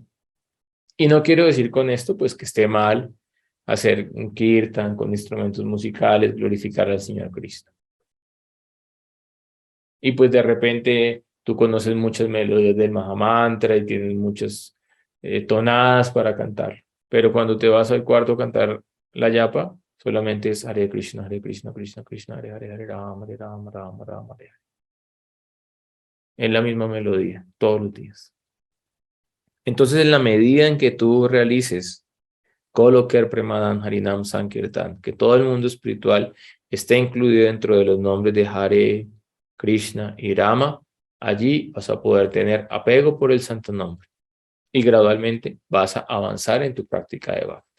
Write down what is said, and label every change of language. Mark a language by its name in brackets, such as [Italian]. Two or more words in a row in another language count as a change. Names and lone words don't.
[Spanish] Y no quiero decir con esto pues que esté mal hacer un kirtan con instrumentos musicales, glorificar al Señor Cristo. Y pues de repente tú conoces muchas melodías del Mahamantra y tienes muchas tonadas para cantar. Pero cuando te vas al cuarto a cantar la yapa, solamente es [Sanskrit] Hare Krishna, Krishna, Krishna, Hare Hare, Hare Rama, Rama, Rama, Hare. [Spanish] Es la misma melodía, todos los días. Entonces, en la medida en que tú realices [Bangla] Koloker Premadhan Harinam Sankirtan, [Spanish] que todo el mundo espiritual esté incluido dentro de los nombres de Hare, Krishna y Rama, allí vas a poder tener apego por el santo nombre y gradualmente vas a avanzar en tu práctica de Bhakti.